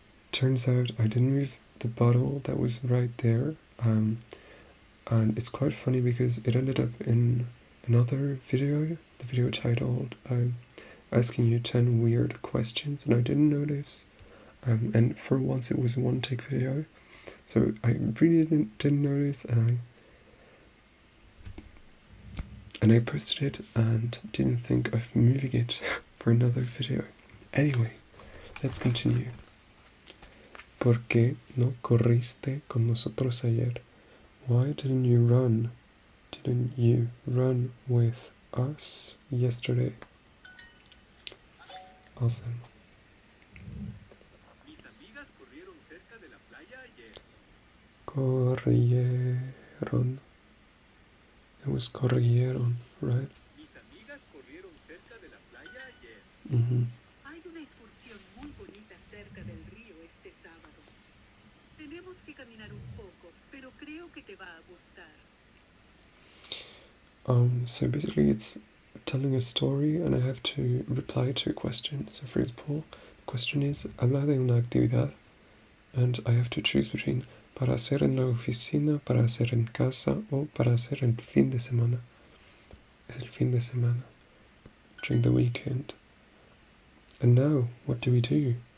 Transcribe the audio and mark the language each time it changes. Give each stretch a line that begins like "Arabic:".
English: Turns out I didn't move the bottle that was right there, and it's quite funny because it ended up in another video, the video titled asking you 10 weird questions, and I didn't notice, and for once it was a one-take video, so I really didn't notice, and I posted it and didn't think of moving it for another video. Anyway, let's continue.
Spanish: ¿Por qué no corriste con nosotros ayer?
English: Why didn't you run? Didn't you run with us yesterday? Awesome.
Spanish: Mis amigas corrieron cerca de la playa ayer. Corrieron.
English: It was corrieron, right?
Spanish: Mis amigas corrieron cerca de la playa ayer. Hay una excursión muy bonita cerca del río este sábado. Tenemos que caminar un poco, pero creo que te va a gustar.
English: So basically it's telling a story and I have to reply to a question. So for example, the question is,
Spanish: habla de una actividad,
English: and I have to choose between
Spanish: para hacer en la oficina, para hacer en casa, o para hacer el fin de semana. Es el fin de semana,
English: during the weekend. And now, what do we do?